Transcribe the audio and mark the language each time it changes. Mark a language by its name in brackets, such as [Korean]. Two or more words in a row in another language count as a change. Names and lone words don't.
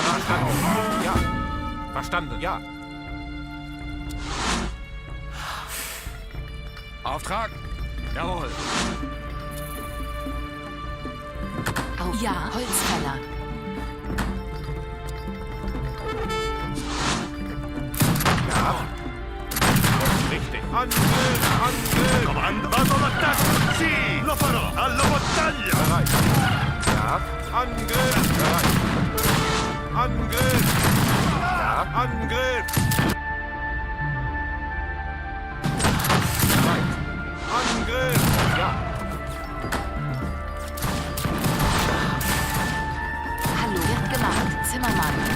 [German] verstanden. Ja. Verstanden, ja. Auftrag? Jawohl. Ja, Holzfäller. Ja. Richtig. Angriff! [Italian] Comando all'attacco! Sì! Lo farò! Alla battaglia! [German] Bereit. Ja. Angriff! Bereit. Angriff! Ja. Angriff! Bereit. Angriff! Ja. Hallo, wird gemacht. Zimmermann.